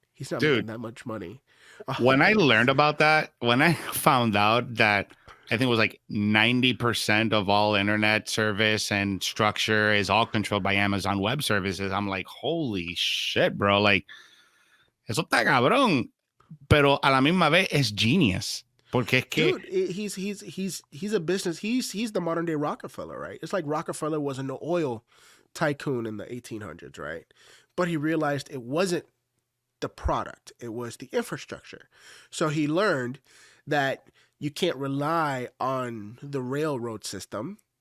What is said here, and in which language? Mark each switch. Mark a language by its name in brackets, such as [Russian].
[English] He's not making that much money. When I learned about that, when I found out that I think it was like 90% of all internet service and structure is all controlled by Amazon Web Services, I'm like, holy shit, bro. [Spanish] Like, eso está cabrón. Pero a la misma vez es genius. Porque es que... [English] Dude, he's a business. He's the modern day Rockefeller, right? It's like Rockefeller was an oil tycoon in the 1800s, right? But he realized it wasn't the product. It was the infrastructure. So he learned that you can't rely on the railroad system.